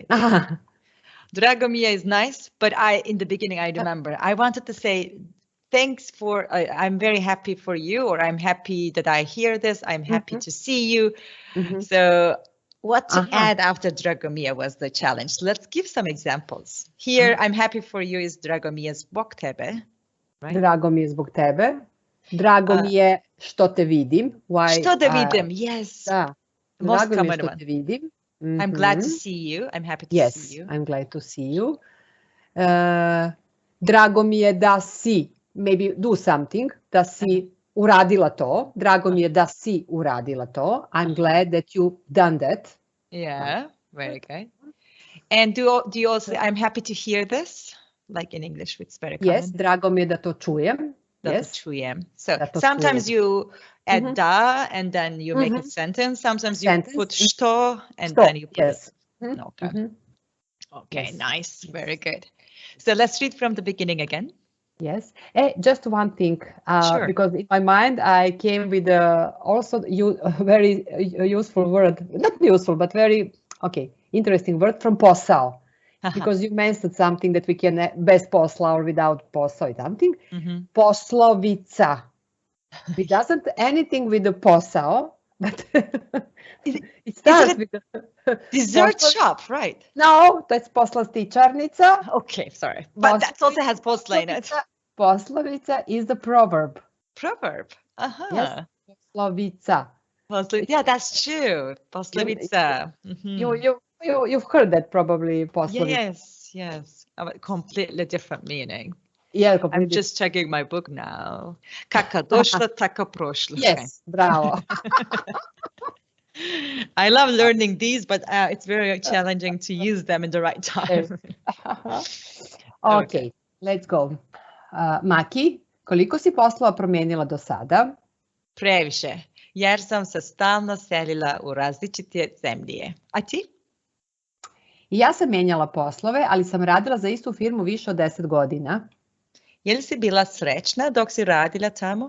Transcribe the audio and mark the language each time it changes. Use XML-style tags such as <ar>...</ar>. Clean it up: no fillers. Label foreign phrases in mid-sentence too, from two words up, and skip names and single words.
<en>Dragomije is nice, but in the beginning, I remember I wanted to say thanks for, I'm very happy for you, or I'm happy that I hear this. I'm happy to see you. So what to add after dragomije was the challenge. Let's give some examples. Here, I'm happy for you is</en> <sr>dragomije zbog tebe.</sr> <en>Right?</en> <sr>Drago mi je zbog tebe. Drago mi je što te vidim. Što te vidim, yes. Da. Drago mi je što te vidim.</sr> <en>I'm glad to see you. I'm happy to see you. Yes, I'm glad to see you.</en> <sr>Drago mi je da si,</sr> <en>maybe do something,</en> <sr>da si uradila to. Drago mi je da si uradila to.</sr> <en>I'm glad that you've done that. Yeah, very good. And do you also, I'm happy to hear this? Like in English, it's very common. Yes,</en> <sr>drago mi je da to čujem. Čujem.</sr> <en>So sometimes you add da and then you make a sentence. Sometimes you put što and then you put it. Okay. Okay, nice. Very good. So let's read from the beginning again. Yes. Just one thing, because in my mind I came with also a very useful word, not useful, but very, interesting word from Posao. Because you mentioned something that we can</en> <sr>bez posla</sr> <en>or without posao or something.</en> <sr>Poslovica.</sr> <en>It doesn't anything with the posao, but it starts with the dessert shop, right? No, that's poslastičarnica. Okay, sorry. But that also has posla in it. Poslovica is the proverb. Proverb. Yes, poslovica. Yeah, that's true. Poslovica. You've heard that probably, poslovica. Yes. A completely different meaning. Yeah, completely. I'm just checking my book now.</en> <sr>Kaka došla, taka prošla.</sr> <en>Yes, bravo. I love learning these, but it's very challenging to use them in the right time. Okay, let's go.</en> <sr>Maki, koliko si poslova promenila do sada? Previše, jer sam se stalno selila u različite zemlje. A ti? Ja sam menjala poslove, ali sam radila za istu firmu više od 10 godina. Je li si bila srećna dok si radila tamo?</sr>